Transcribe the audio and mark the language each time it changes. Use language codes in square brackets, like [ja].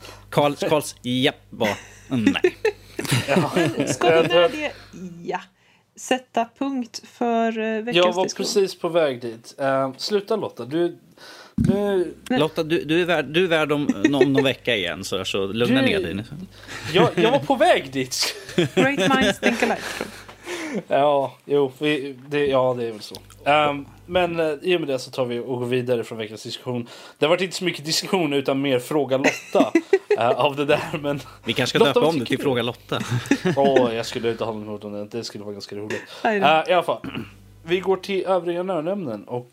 [sv] Carls, japp, bara, nej. Ska du med det, sätta punkt för veckans diskussion? Jag var precis på väg dit. Sluta Lotta, Lotta, du är värd om någon vecka igen, så lugna ner dig. Jag var på väg dit. [en] Great minds think alike. [sv] Det är väl så. Men i och med det så tar vi och går vidare från veckans diskussion. Det har varit inte så mycket diskussion utan mer fråga Lotta av det där. Men vi kanske ska döpa om det till fråga Lotta. Jag skulle inte ha något emot om det. Det skulle vara ganska roligt. I alla fall, vi går till övriga nördämnen.